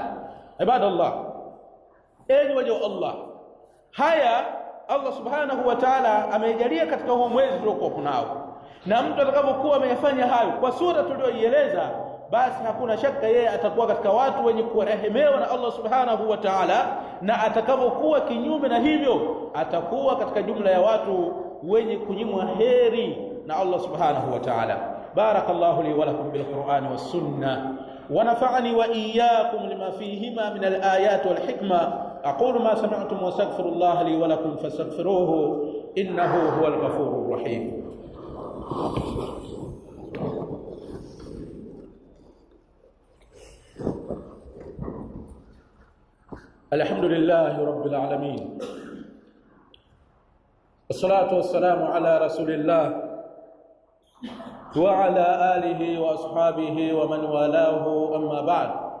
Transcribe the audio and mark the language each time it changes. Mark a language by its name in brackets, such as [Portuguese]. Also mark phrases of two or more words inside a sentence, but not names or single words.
[Swahili] Ibadallah, enyi waja wa Allah, haya Allah [Arabic] سبحانه وتعالى [Swahili] amejalia katika huu mwezi tuliokuwa kunao, Na mtu atakapokuwa ameyafanya hayo kwa sura tuliyoieleza, basi hakuna shaka yeye atakuwa katika watu wenye kurehemewa na Allah [Arabic] سبحانه وتعالى, [Swahili] na atakapokuwa kinyume na hivyo atakuwa katika jumla ya watu wenye kunyimwa heri na Allah [Arabic] سبحانه وتعالى. بارك الله لي ولكم بالقرآن والسنة ونفعني وإياكم بما فيهما من الآيات والحكمة. أقول ما سمعتم وأستغفر الله لي ولكم فاستغفروه إنه هو الغفور الرحيم. الحمد لله رب العالمين، والصلاة والسلام على رسول الله وعلى آله وأصحابه ومن والاه، أما بعد.